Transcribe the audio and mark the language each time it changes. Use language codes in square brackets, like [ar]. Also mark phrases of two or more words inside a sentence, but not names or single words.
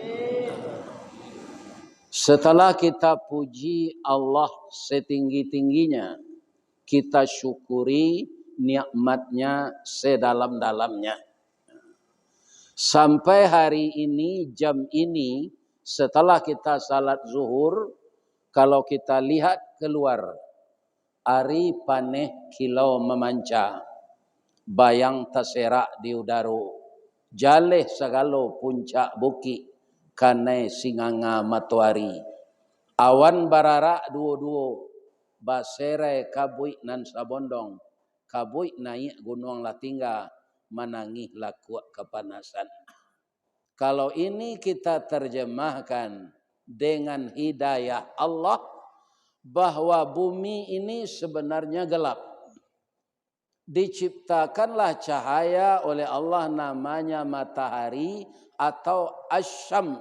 [id] Setelah kita puji Allah setinggi-tingginya, kita syukuri nikmatnya sedalam-dalamnya. Sampai hari ini, jam ini, setelah kita salat zuhur, kalau kita lihat keluar, [min] ari paneh kilau memanca, bayang terserak di udara, jaleh segalo puncak buki, kanai singanga matuari, awan bararak duo-duo, basere kabui nan sabondong, kabui naik gunung Latingga, manangih laku kepanasan. [id] Kalau ini kita terjemahkan dengan hidayah Allah, bahwa bumi ini sebenarnya gelap. Diciptakanlah cahaya oleh Allah, namanya matahari atau asyams.